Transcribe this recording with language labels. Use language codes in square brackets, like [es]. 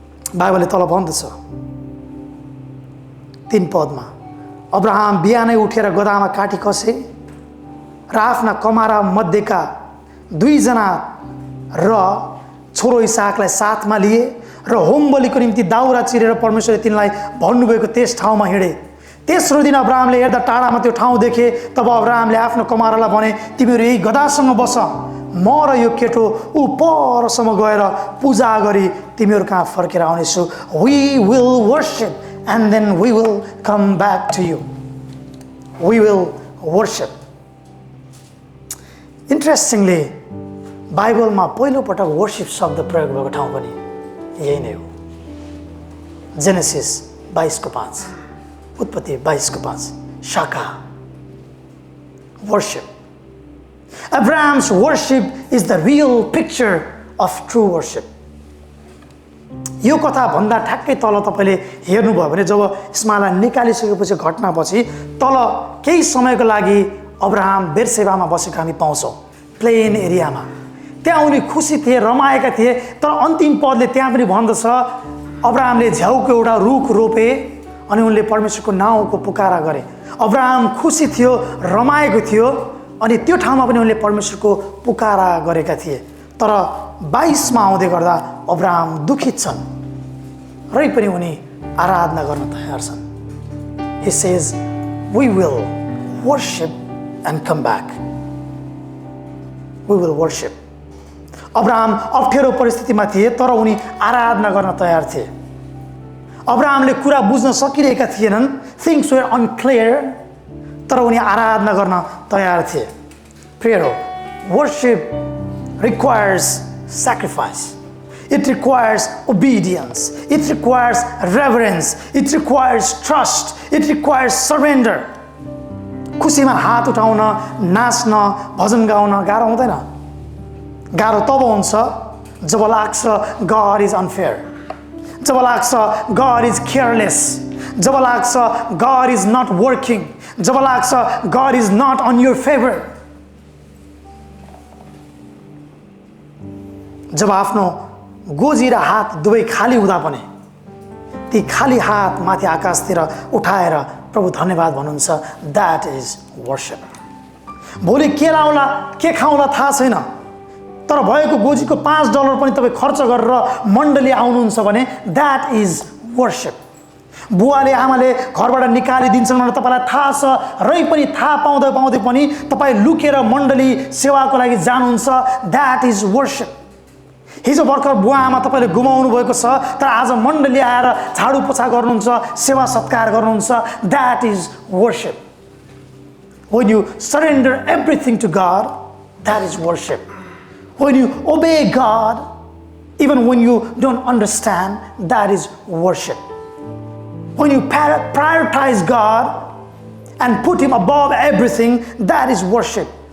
[ne] बाइबलले तल भन्दछ 3 पदमा, अब्राहम बिहानै उठेर गधामा काटी कसे र आफ्ना कमारा मध्येका 2 जना र छोरो इसाकलाई साथमा लिए र होम बलिको निम्ति दाउरा चिरेर परमेश्वरले तिनलाई भन्नुभएको त्यस ठाउँमा हिँडे। तेस्रो दिन अब्राहमले हेर्दा टाढामा त्यो ठाउँ देखे। तब अब्राहमले आफ्नो कमारालाई भने, तिमीहरू यही गधासँग बस, म र यो केटो ऊ परसम्म गएर पूजा गरी तिमीहरू कहाँ फर्केर आउनेछु। [en] We will worship and then we will come back to you. We will worship. [ne] Interestingly बाइबलमा पहिलोपटक वर्शिप शब्द प्रयोग भएको ठाउँ पनि यही नै हो। जेनेसिस 22:5, उत्पत्ति 22:5, शाखा worship. [en] Abraham's worship is the real picture of true worship. [ne] यो कथा भन्दा ठ्याक्कै तल तपाईँले हेर्नुभयो भने जब इस्माइललाई निकालिसकेपछि घटनापछि तल केही समयको लागि अब्राहम बेर्सेबामा बसेको हामी पाउँछौँ, प्लेन एरियामा। त्यहाँ उनी खुसी थिए, रमाएका थिए। तर अन्तिम पदले त्यहाँ पनि भन्दछ, अब्राहमले झ्याउको एउटा रुख रोपे अनि उनले परमेश्वरको नाउँको पुकारा गरे। अब्राहम खुसी थियो, रमाएको थियो, अनि त्यो ठाउँमा पनि उनले परमेश्वरको पुकारा गरेका थिए। तर 22मा आउँदै गर्दा अब्राहम दुखित छन्, रै पनि उनी आराधना गर्न तयार छन्। [en] He says, we will worship and come back. We will worship. [ne] Abraham अप्ठ्यारो परिस्थितिमा थिए तर उनी आराधना गर्न तयार थिए। अब्राहमले कुरा बुझ्न सकिरहेका थिएनन्, [en] things were unclear, [ne] तर उनी आराधना गर्न तयार थिए। [en] प्रियरो, worship requires sacrifice. It requires obedience. It requires reverence. It requires trust. It requires surrender. [ne] खुसीमा हात उठाउन, नाच्न, भजन गाउन गाह्रो हुँदैन। गाह्रो तब हुन्छ जब लाग्छ [en] God is unfair, [ne] जब लाग्छ [en] God is careless, जब लाग्छ God is not working, जब लाग्छ God is not on your favor। [ne] जब आफ्नो गोजी र हात दुवै खाली हुँदा पनि ती खाली हात माथि आकाशतिर उठाएर प्रभु धन्यवाद भन्नुहुन्छ, [en] That is worship. [ne] भोलि के लाउला के खाउँला थाहा छैन, तर भएको गोजीको $5 पनि तपाईँ खर्च गरेर मण्डली आउनुहुन्छ भने [en] That is worship. [ne] बुवाले आमाले घरबाट निकालिदिन्छन् भनेर तपाईँलाई थाहा छ, रै पनि थाहा पाउँदै पनि तपाईँ लुकेर मण्डली सेवाको लागि जानुहुन्छ, [en] That is worship. [ne] हिजो भर्खर बुवा आमा तपाईँले गुमाउनु भएको छ, तर आज मण्डली आएर झाडु पोछा गर्नुहुन्छ, सेवा सत्कार गर्नुहुन्छ, [en] That is worship. When you surrender everything to God, that is worship. When you obey God, even when you don't understand, that is worship. When you prioritize God and put Him above everything, that is worship.